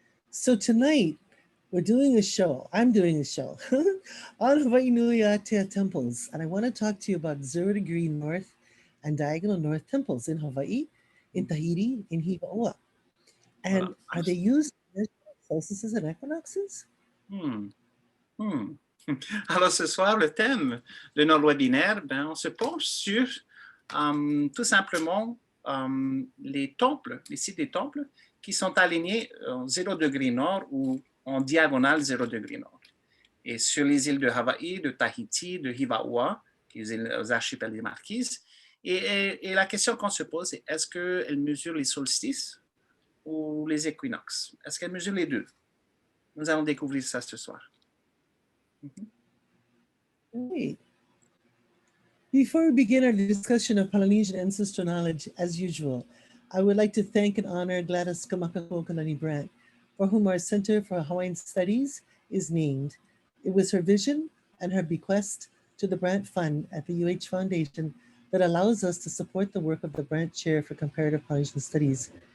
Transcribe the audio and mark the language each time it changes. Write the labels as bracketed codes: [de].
[en] So tonight, we're doing a show. I'm doing a show on Hawaiʻinuiatea temples. And I want to talk to you about 0 degree north and diagonal north temples in Hawaii, in Tahiti, in Hivaʻoa. And are they used for solstices and equinoxes? [fr] Alors ce soir, le thème de notre webinaire, on se penche sur tout simplement les temples, les sites des temples qui sont alignés en 0 degré nord ou en diagonale 0 degré nord. Et sur les îles de Hawaï, de Tahiti, de Hivaʻoa, les îles aux archipels des Marquises. Et la question qu'on se pose, c'est est-ce qu'elles mesurent les solstices ou les équinoxes? Est-ce qu'elles mesurent les deux? Nous allons découvrir ça ce soir. [en] Great. Before we begin our discussion of Polynesian ancestral knowledge, as usual, I would like to thank and honor Gladys Kamakako Kalani Brandt, for whom our Center for Hawaiian Studies is named. It was her vision and her bequest to the Brandt Fund at the UH Foundation that allows us to support the work of the Brandt Chair for Comparative Polynesian Studies.